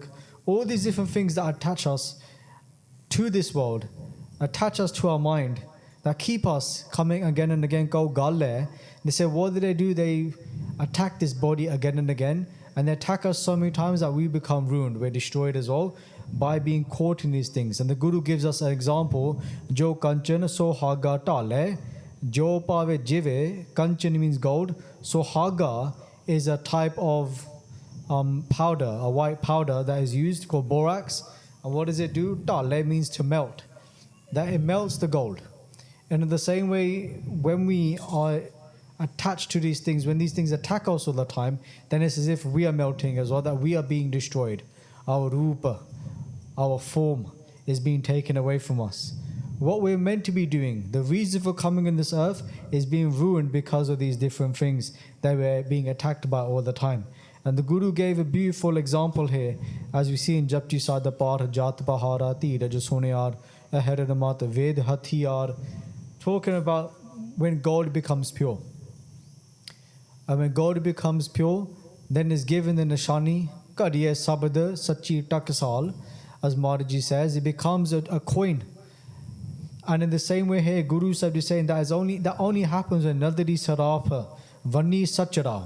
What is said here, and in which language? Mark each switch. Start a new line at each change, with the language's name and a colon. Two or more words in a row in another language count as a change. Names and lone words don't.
English: All these different things that attach us to this world, attach us to our mind, that keep us coming again and again.
Punjabi: ਗੋ ਗੱਲੇ.
English: They say, what do? They attack this body again and again, and they attack us so many times that we become ruined. We're destroyed as well by being caught in these things. And the Guru gives us an example.
Punjabi: ਜੋ ਕੰਚਨ ਸੋ ਹਾਗਾ ਤਲੇ, ਜੋ ਪਾਵੇ ਜੀਵੇ.
English: Kanchan means gold.
Punjabi: ਸੋ ਹਾਗਾ
English: is a type of powder, a white powder that is used called borax. And what does it do? Tale means to melt. That it melts the gold. And in the same way, when we are attached to these things, when these things attack us all the time, then it's as if we are melting as well, that we are being destroyed. Our rupa, our form is being taken away from us. What we're meant to be doing, the reason for coming in this earth, is being ruined because of these different things that we're being attacked by all the time. And the Guru gave a beautiful example here, as we see in Japji Sada Par,
Punjabi: ਜਤ ਪਹਾਰਾ, ਤਿਰਾ ਜਸੋਨਿਆਰ, ਅਹੇਰਦਮਤਾ, ਵੇਦ ਹਥਿਆਰ,
English: talking about when gold becomes pure. And when gold becomes pure, then is given the Nishani,
Punjabi: ਕੜੀਏ ਸਬਦਾ, ਸਚੀ ਟਕਸਾਲ,
English: as Maharaji says, it becomes a coin. And in the same way here, Guru Sahib is saying that only happens when
Punjabi: ਨਦਰੀ ਸਰਾਫ਼, ਵਾਨੀ ਸਚਾਰਾ.